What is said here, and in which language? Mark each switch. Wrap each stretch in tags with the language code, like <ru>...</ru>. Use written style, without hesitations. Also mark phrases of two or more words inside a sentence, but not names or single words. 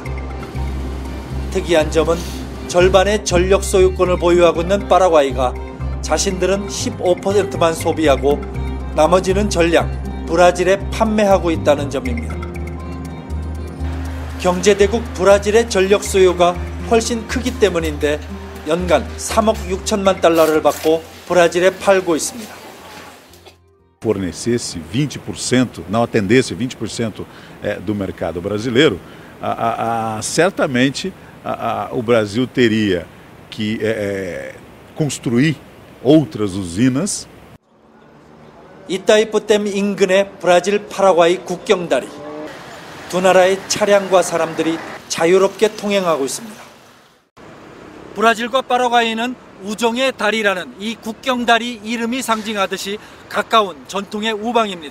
<ko>특이한 점은 절반의 전력 소유권을 보유하고 있는 파라과이가 자신들은 15%만 소비하고 나머지는 전량 브라질에 판매하고 있다는 점입니다. 경제대국 브라질의 전력 소유가 훨씬 크기 때문인데 연간 3억 6천만 달러를 받고 브라질에 팔고 있습니다.</ko> <pt>Fornecesse 20%, não atendesse 20% do mercado brasileiro, certamente o Brasil teria que construir outras usinas.</pt> <ko>이따이푸 댐 인근의 브라질 파라과이 국경다리. 두 나라의 차량과 사람들이 자유롭게 통행하고 있습니다. 브라질과 파라과이는 우정의 다리라는 이 국경다리 이름이 상징하듯이 가까운 전통의 우방입니다.</ko>